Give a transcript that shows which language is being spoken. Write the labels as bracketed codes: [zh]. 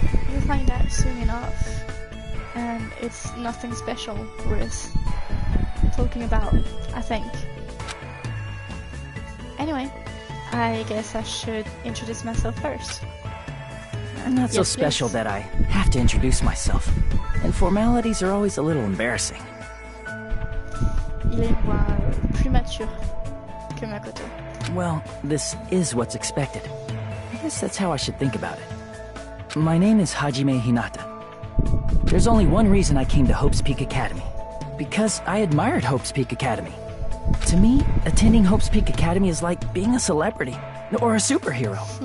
[en] You'll find out soon enough, and it's nothing special worth talking about, I think. Anyway, I guess I should introduce myself first. I'm not so special that I have to introduce myself, and formalities are always a little embarrassing. [fr] Il est une voix plus mature que Makoto. [en] Well, this is what's expected. I guess that's how I should think about it. My name is Hajime Hinata. There's only one reason I came to Hope's Peak Academy. Because I admired Hope's Peak Academy. To me, attending Hope's Peak Academy is like being a celebrity, or a superhero.